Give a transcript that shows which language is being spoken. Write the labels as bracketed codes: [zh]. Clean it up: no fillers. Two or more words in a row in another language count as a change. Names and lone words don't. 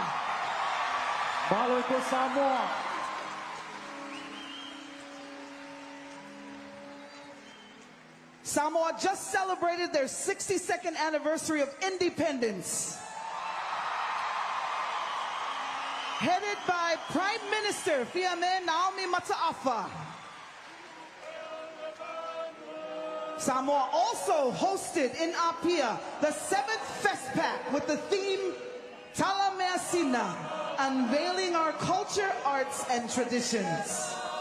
[en] Balo ko Samoa. Samoa just celebrated their 62nd anniversary of independence. Headed by Prime Minister Fiame Naomi Mataafa. Samoa also hosted in Apia the 7th Festpac with the theme Talameasina, unveiling our culture, arts, and traditions.